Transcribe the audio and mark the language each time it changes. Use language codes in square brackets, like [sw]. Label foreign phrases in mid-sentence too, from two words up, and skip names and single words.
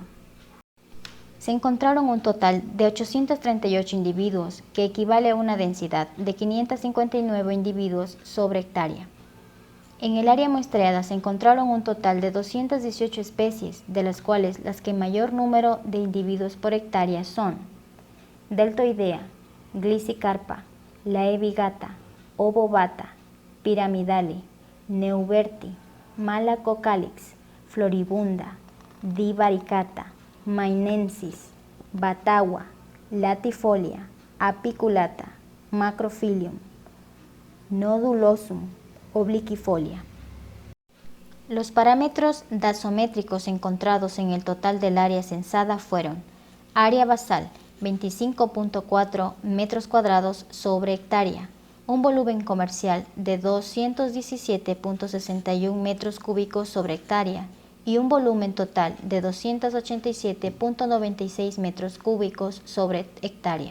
[es] Se encontraron un total de 838 individuos, que equivale a una densidad de 559 individuos sobre hectárea. En el área muestreada se encontraron un total de 218 especies, de las cuales las que mayor número de individuos por hectárea son Deltoidea, Glicicarpa, Laevigata, Obovata, Pyramidale, Neuberti, Malacocalix, Floribunda, Divaricata, Mainensis, Batagua, Latifolia, Apiculata, Macrophyllum, Nodulosum, Obliquifolia. Los parámetros dasométricos encontrados en el total del área censada fueron: área basal 25.4 metros cuadrados sobre hectárea, un volumen comercial de 217.61 metros cúbicos sobre hectárea y un volumen total de 287.96 metros cúbicos sobre hectárea.